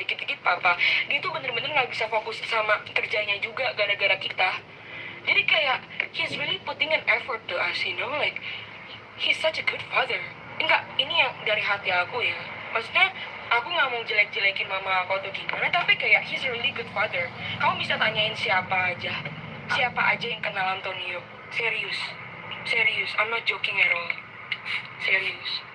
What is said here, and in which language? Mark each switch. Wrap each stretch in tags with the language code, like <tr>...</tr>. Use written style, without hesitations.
<id>Dia tuh bener-bener nggak bisa fokus sama kerjanya juga gara-gara kita. Jadi kayak</id> <en>he's really putting an effort to us, you know, like he's such a good father.</en> <id>Enggak, ini yang dari hati aku ya. Maksudnya aku nggak mau jelek-jelekin mama aku atau gimana, tapi kayak</id> <en>he's a really good father.</en> <id>Kamu bisa tanyain siapa aja yang kenal Antonio.</id> <en>Serius, I'm not joking at all. Serius.</en>